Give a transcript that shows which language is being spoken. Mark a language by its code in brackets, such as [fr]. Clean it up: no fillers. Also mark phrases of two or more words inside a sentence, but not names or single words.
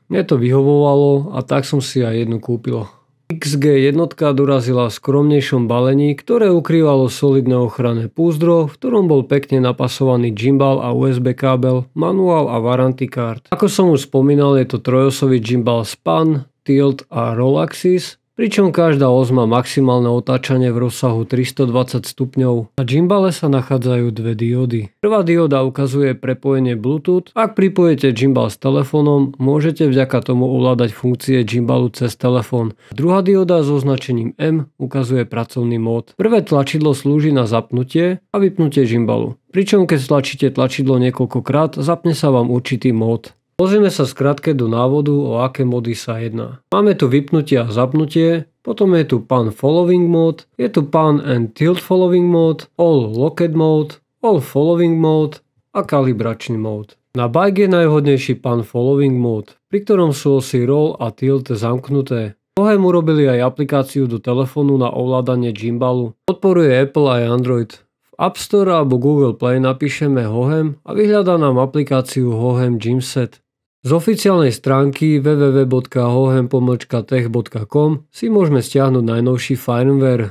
[sk] Mne to vyhovovalo a tak som si aj jednu kúpil. XG1 dorazila v skromnejšom balení, ktoré ukrývalo solidné ochranné púzdro, v ktorom bol pekne napasovaný gimbal a USB kábel, manuál a [en] warranty card. [sk] Ako som už spomínal, je to trojosový gimbal [en] span, tilt [sk] a [en] roll axis, [sk] pričom každá os má maximálne otáčanie v rozsahu 320 stupňov. Na gimbale sa nachádzajú dve diódy. Prvá dióda ukazuje prepojenie Bluetooth. Ak pripojíte gimbal s telefónom, môžete vďaka tomu ovládať funkcie gimbalu cez telefón. Druhá dióda s označením M ukazuje pracovný mód. Prvé tlačidlo slúži na zapnutie a vypnutie gimbalu. Pričom keď stlačíte tlačidlo niekoľkokrát, zapne sa vám určitý mód. Pozrieme sa skrátke do návodu, o aké módy sa jedná. Máme tu vypnutie a zapnutie, potom je tu [en] pan following mode, [sk] je tu [en] pan and tilt following mode, all locked mode, all following mode [sk] a kalibračný mode. Na bike je najvhodnejší [en] pan following mode, [sk] pri ktorom sú osy roll a tilt zamknuté. Hohem urobili aj aplikáciu do telefónu na ovládanie gimbalu. Podporuje Apple aj Android. V App Store alebo Google Play napíšeme Hohem a vyhľadá nám aplikáciu Hohem Gymset. Z oficiálnej stránky www.hohem-tech.com si môžeme stiahnuť najnovší firmware.